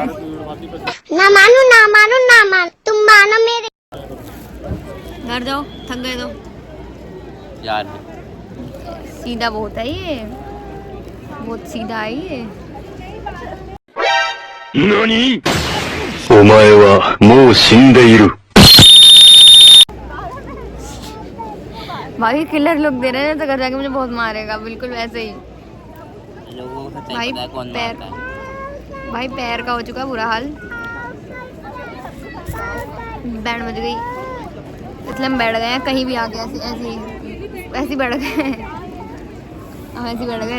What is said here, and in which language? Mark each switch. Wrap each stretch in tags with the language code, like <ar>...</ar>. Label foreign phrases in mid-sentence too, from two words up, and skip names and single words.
<hi>ना मानो ना मानो ना मान, तुम मानो मेरे। घर जाओ, थक गए तो यार। सीधा बहुत है ये, बहुत सीधा है ये। नानी?</hi> <ja>お前はもう死んでいる。</ja> <hi>भाई</hi> <en>killer look</en> <hi>दे रहे हैं तो घर जाके मुझे बहुत मारेगा, बिल्कुल वैसे ही। लोगों को भाई पता है कौन पैर मारता है। भाई पैर का हो चुका बुरा हाल, बैंड बज गई, इसलिए हम बैठ गए हैं कहीं भी आके, ऐसे बैठ गए, ऐसे बैठ गए,</hi>